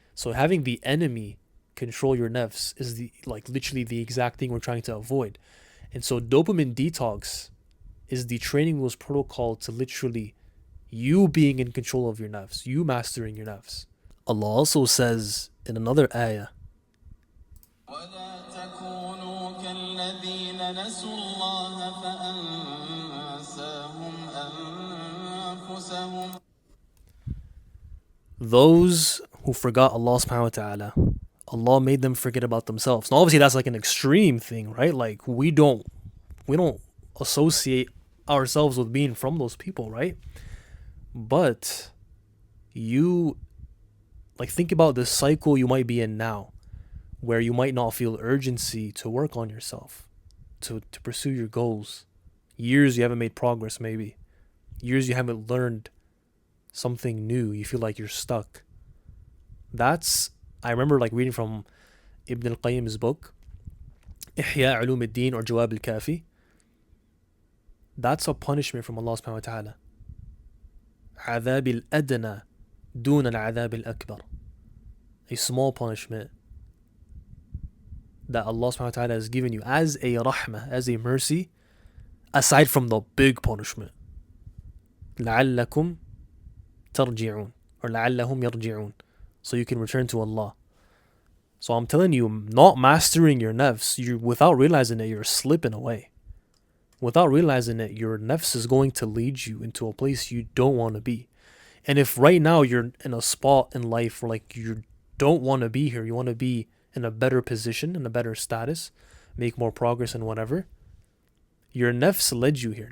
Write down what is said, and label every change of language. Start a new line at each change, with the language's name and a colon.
English: So having the enemy control your nafs is the like literally the exact thing we're trying to avoid. And so dopamine detox is the training wheels protocol to literally you being in control of your nafs, you mastering your nafs. Allah also says in another ayah,
Arabic: ولا تكونوا كالذين نسوا الله فأنساهم أنفسهم.
English: those who forgot Allah subhanahu wa ta'ala, Allah made them forget about themselves. Now obviously that's like an extreme thing, right? Like we don't associate ourselves with being from those people, right? But you like think about the cycle you might be in now, where you might not feel urgency to work on yourself, to pursue your goals. Years you haven't made progress, maybe. Years you haven't learned something new. You feel like you're stuck. I remember like reading from Ibn al-Qayyim's book, Ihya Ulum al-Din or Jawab al-Kafi. That's a punishment from Allah subhanahu wa ta'ala.
Arabic: عذاب الأدنى دون العذاب الأكبر.
English: A small punishment that Allah subhanahu wa ta'ala has given you as a rahmah, as a mercy, aside from the big punishment.
Arabic: لعلكم ترجعون
English: or
Arabic: لعلهم يرجعون.
English: So you can return to Allah. So I'm telling you, not mastering your nafs, you without realizing it, you're slipping away. Without realizing it, your nafs is going to lead you into a place you don't want to be. And if right now you're in a spot in life where like you don't want to be here, you want to be in a better position, in a better status, make more progress and whatever, your nafs led you here.